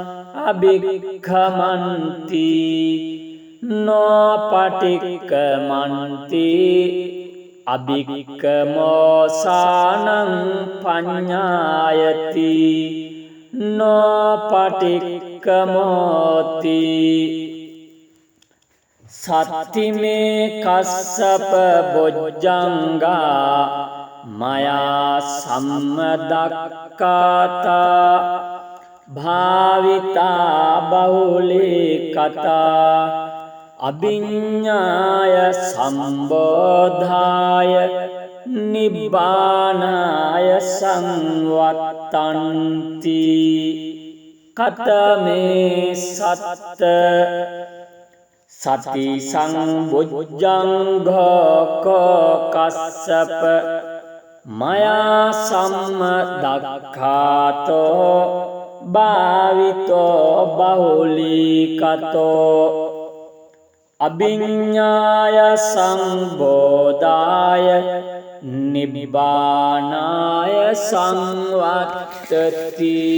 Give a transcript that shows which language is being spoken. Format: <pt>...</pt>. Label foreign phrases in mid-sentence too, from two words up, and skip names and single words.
<pi>අභික්ඛමන්ති නොපටික්ඛමන්ති අභික්ඛමෝසානං පඤ්ඤායති නොපටික්ඛමෝති සත්තිමේ කස්සප බොජ්ජංගා මයා සම්මදක්ඛාතා භාවිතා බහුලී කතා අභිඤ්ඤාය සම්බෝධාය නිබ්බානාය සංවත්තන්ති කතමේ සත්ත සති සංබොජ්ජංඝෝ කස්සප මයා සම්මදක්ඛාතෝ භාවිතෝ බහුලීකතෝ අභිඤ්ඤාය සංබෝධාය නිබ්බානාය සංවත්තති</pi>